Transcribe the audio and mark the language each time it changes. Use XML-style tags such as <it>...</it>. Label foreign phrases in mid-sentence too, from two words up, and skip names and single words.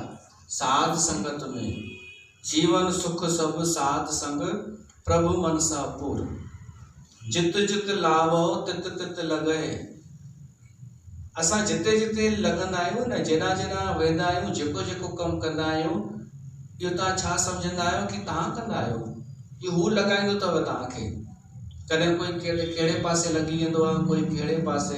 <sd>साध संगत में।</sd> <pa>जीवन सुख सब साध संग, प्रभु मनसा पूर। जित जित लावो तित तित लगे।</pa> <sd>असां जिते जिते लॻंदा आहियूं न, जेॾा जेॾा वेंदा आहियूं, जेको जेको कमु कंदा आहियूं, इहो तव्हां छा सम्झंदा आहियो कि तव्हां कंदा आहियो? इहो हू लॻाईंदो अथव तव्हांखे। कॾहिं कोई कहिड़े पासे लॻी वेंदो आहे, कोई कहिड़े पासे।</sd>